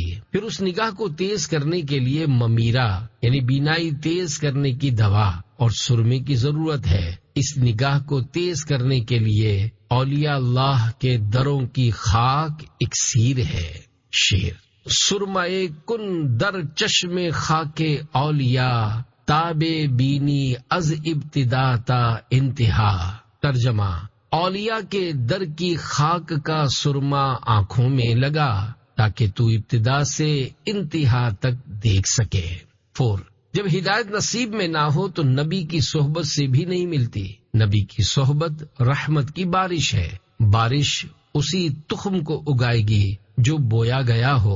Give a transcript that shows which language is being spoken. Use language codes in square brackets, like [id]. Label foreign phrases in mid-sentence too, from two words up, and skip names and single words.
[ur] پھر اس نگاہ کو تیز کرنے کے لیے ممیرہ یعنی بینائی تیز کرنے کی دوا اور سرمے کی ضرورت ہے۔ اس نگاہ کو تیز کرنے کے لیے اولیاء اللہ کے دروں کی خاک اکسیر ہے۔ [fa] شعر، سرمائے کن در چشم خاک اولیاء، تاب بینی از ابتدا تا انتہا۔ [ur] ترجمہ، اولیاء کے در کی خاک کا سرما آنکھوں میں لگا تاکہ تو ابتدا سے انتہا تک دیکھ سکے۔ 4، جب ہدایت نصیب میں نہ ہو تو نبی کی صحبت سے بھی نہیں ملتی۔ نبی کی صحبت رحمت کی بارش ہے، بارش اسی تخم کو اگائے گی جو بویا گیا ہو۔